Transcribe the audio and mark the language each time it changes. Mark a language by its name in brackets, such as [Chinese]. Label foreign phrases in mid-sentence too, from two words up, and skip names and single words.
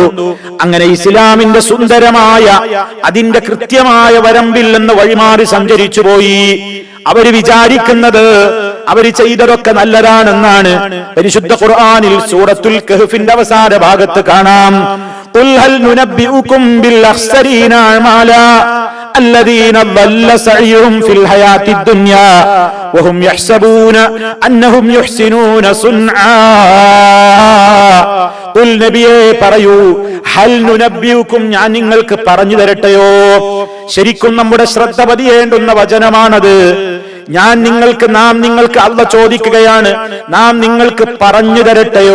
[Malayalam] അങ്ങനെ ഇസ്ലാമിന്റെ സുന്ദരമായ അതിന്റെ കൃത്യമായ വരമ്പിൽ നിന്ന് വഴിമാറി സഞ്ചരിച്ചു പോയി. അവര് വിചാരിക്കുന്നത് അവര് ചെയ്തതൊക്കെ നല്ലതാണെന്നാണ്. പരിശുദ്ധ ഖുർആനിൽ സൂറത്തുൽ കഹ്ഫിന്റെ അവസാന ഭാഗത്ത് കാണാം, [Arabic] قل هل ننبئكم بالأخسرين أعمالا الذين ضل سعيهم في الحياة الدنيا وهم يحسبون أنهم يحسنون صنعا [Malayalam] ഖുൽ നബിയേ പറയൂ, [Arabic] هل ننبئكم, [Malayalam] ഞാൻ നിങ്ങൾക്ക് പറഞ്ഞു തരട്ടെയോ. ശരിക്കും നമ്മുടെ ശ്രദ്ധ പതിയേണ്ടുന്ന വചനമാണത്. നാം നിങ്ങൾക്ക് അല്ലാഹു ചോദിക്കുകയാണ്, നാം നിങ്ങൾക്ക് പറഞ്ഞു തരട്ടെയോ.